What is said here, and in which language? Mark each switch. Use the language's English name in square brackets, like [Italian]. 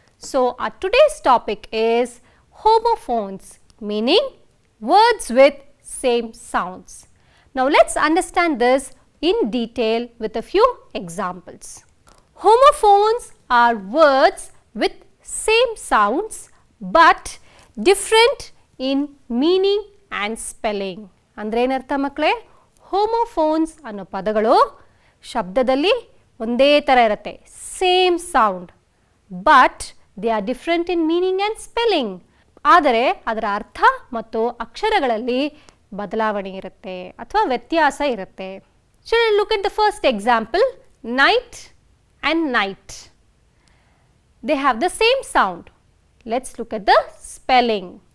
[English] So, our today's topic is homophones, meaning words with same sounds. Now, let's understand this in detail with a few examples. Homophones are words with same sounds but different in meaning and spelling. [Kannada] ಅಂದ್ರೆ ಏನರ್ಥ ಮಕ್ಕಳೇ? Homophones ಅನ್ನೋ ಪದಗಳು ಶಬ್ದದಲ್ಲಿ ಒಂದೇ ಥರ ಇರುತ್ತೆ, [English] Same sound, but they are different in meaning and spelling. [Kannada] ಆದರೆ ಅದರ ಅರ್ಥ ಮತ್ತು ಅಕ್ಷರಗಳಲ್ಲಿ ಬದಲಾವಣೆ ಇರುತ್ತೆ ಅಥವಾ ವ್ಯತ್ಯಾಸ ಇರುತ್ತೆ. [English] Children, look at the first example, night and night. They have the same sound. Let's look at the spelling.